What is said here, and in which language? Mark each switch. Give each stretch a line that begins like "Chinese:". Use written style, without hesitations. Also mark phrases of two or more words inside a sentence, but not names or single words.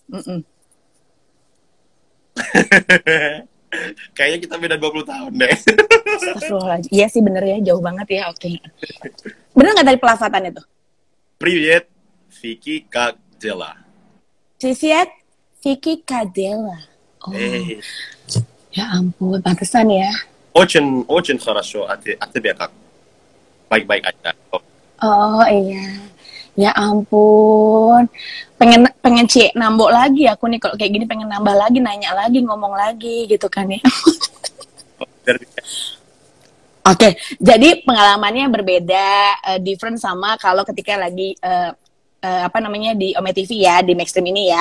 Indonesian: Kayaknya kita beda 20 tahun deh. Astagfirullahaladzim. Iya sih bener ya, jauh banget ya. Oke. Bener nggak tadi pelafatannya tuh?
Russian: Привет, Vicky Kadela. Привет, Vicky Kadela. Oh.
Indonesian: Ya ampun, pantesan ya.
Russian: Очень хорошо, а тебя как?
Indonesian: Baik-baik aja. Oh iya. Ya ampun. Pengen nambah lagi aku nih kalau kayak gini, pengen nambah lagi, nanya lagi, ngomong lagi gitu kan ya. Oke, jadi pengalamannya berbeda, different sama kalau ketika lagi apa namanya di Ome TV ya, di Maxstream ini ya.